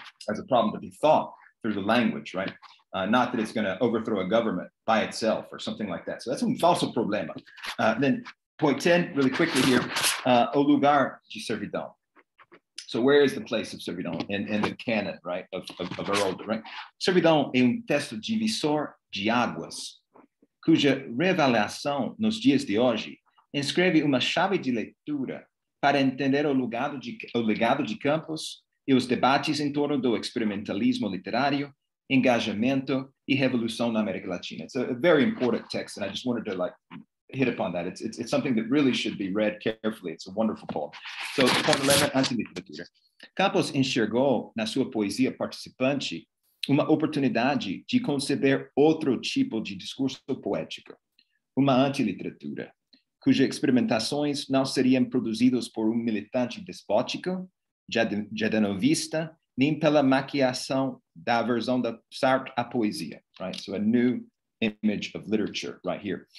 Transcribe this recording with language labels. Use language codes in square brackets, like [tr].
[en] As a problem to be thought through the language, right? Not that it's going to overthrow a government by itself or something like that. So that's [es] un falso problema. [en] Then point 10, really quickly here, [pt] o lugar de servidão. [en] So where is the place of servidão in the canon, right, of Haroldo, right? [pt] Servidão é texto divisor de águas, cuja revelação nos dias de hoje inscreve uma chave de leitura para entender o legado de Campos e os debates em torno do experimentalismo literário, engajamento e revolução na América Latina. [en] It's a very important text, and I just wanted to hit upon that. It's something that really should be read carefully. It's a wonderful poem. So, point 11, antiliteratura. [pt] Campos enxergou na sua poesia participante uma oportunidade de conceber outro tipo de discurso poético, uma antiliteratura, cujas experimentações não seriam produzidas por militante despótico, jadenovista, nem pela maquiação da aversão da Sartre à poesia, [en] right? So a new image of literature right here.